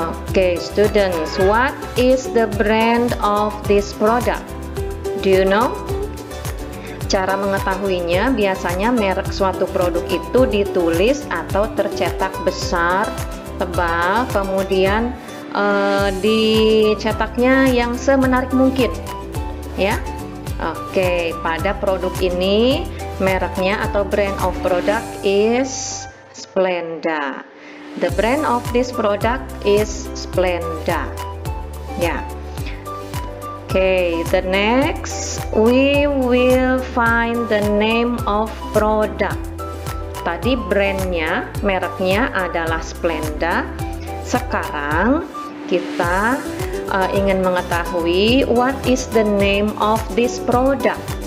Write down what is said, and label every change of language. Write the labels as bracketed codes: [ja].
[en] Okay, students, what is the brand of this product? Do you know? [id] Cara mengetahuinya, biasanya merek suatu produk itu ditulis atau tercetak besar, tebal, kemudian dicetaknya yang semenarik mungkin, ya. Oke, pada produk ini mereknya atau [en] brand of product is Splenda. The brand of this product is Splenda. Ya. Okay, the next we will find the name of product. [id] Tadi brandnya, mereknya adalah Splenda. Sekarang kita ingin mengetahui [en] what is the name of this product.